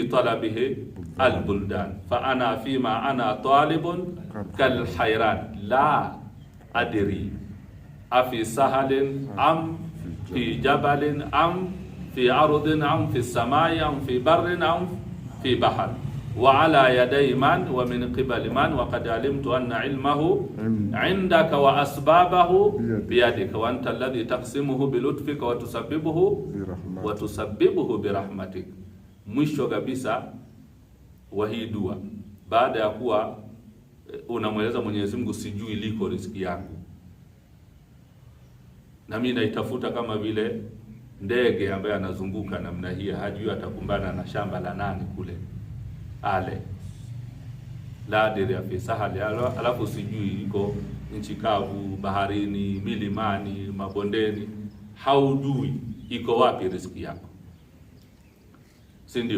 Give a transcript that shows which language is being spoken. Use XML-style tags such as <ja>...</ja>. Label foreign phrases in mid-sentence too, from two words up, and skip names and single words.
<ar>طلبه البلدان فأنا فيما أنا طالب كالحيران لا أدري أفي سهل أم في جبل أم في أرض أم في سماء أم في بر أم في بحر وعلى يدي من ومن قبل من وقد علمت أن علمه عندك وأسبابه بيدك وأنت الذي تقسمه بلطفك وتسببه برحمتك.</ar> <sw>Mwisho kabisa wa hii dua, baada ya kuwa unamweleza Mwenyezi Mungu, sijui liko riziki yangu, na mimi naitafuta kama vile ndege ambaye anazunguka namna hii, hajui atakumbana na shamba la nani kule ale la adiri ya fisahali, alafu sijui iko nchi kavu, baharini, milimani, mabondeni, haujui iko wapi riziki yako, si ndio?</sw>